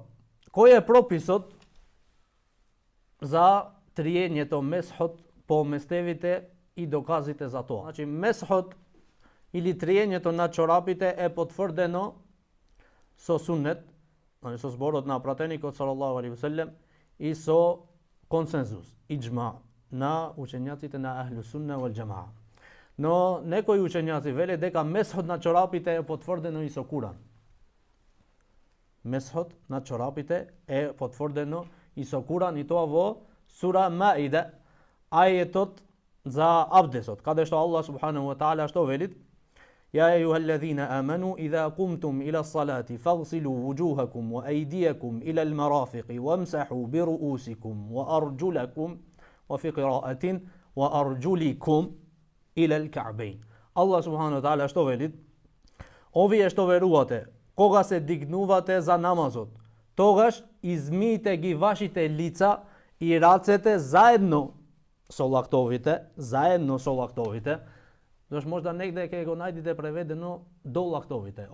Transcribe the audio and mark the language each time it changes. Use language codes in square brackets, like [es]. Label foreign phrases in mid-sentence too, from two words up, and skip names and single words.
[mk] Кој е прописот за триењето месхот по местевите и доказите за тоа? Значи, месхот или триењето на чорапите е потврдено со суннет, со зборот на пратеникот [ar] صلى الله عليه وسلم [mk] и со консензус, иџма на учењаците на [ar] أهل السنة والجماعة. [mk] Но некои учењаци веле дека месхот на чорапите е потврдено и со Куран. Месхот на чорапите е потврдено и со Куран, и тоа во сура Маида, ајетот за абдесот, каде што Аллах [ar] سبحانه وتعالى [mk] што вели? [ar] يا أيها الذين آمنوا إذا قمتم إلى الصلاة فاغسلوا وجوهكم وأيديكم إلى المرافق وامسحوا برؤوسكم وأرجلكم وفي قراءة وأرجلكم إلى الكعبين. الله سبحانه وتعالى [mk] што вели? Овие што верувате, кога се дигнувате за намазот, тогаш измијте ги вашите лица и рацете заедно со лактовите, Зашто можда негде ќе го најдете преведено до лактовите.